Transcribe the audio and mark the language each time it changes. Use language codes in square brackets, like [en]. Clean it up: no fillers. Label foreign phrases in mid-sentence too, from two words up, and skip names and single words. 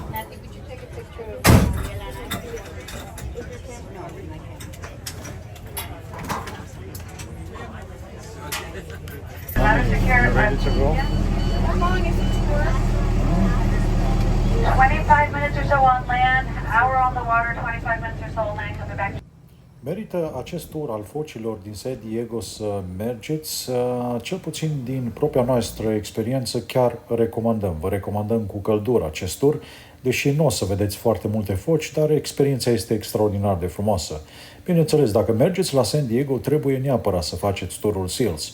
[en] Ready to go? How long is the tour? 25 minutes or so on land, hour on the water, 25 minutes or so on land, coming back. [ro] Merită acest tur al focilor din San Diego să mergeți, cel puțin din propria noastră experiență chiar recomandăm. Vă recomandăm cu căldură acest tur, deși nu o să vedeți foarte multe foci, dar experiența este extraordinar de frumoasă. Bineînțeles, dacă mergeți la San Diego, trebuie neapărat să faceți turul SEALS.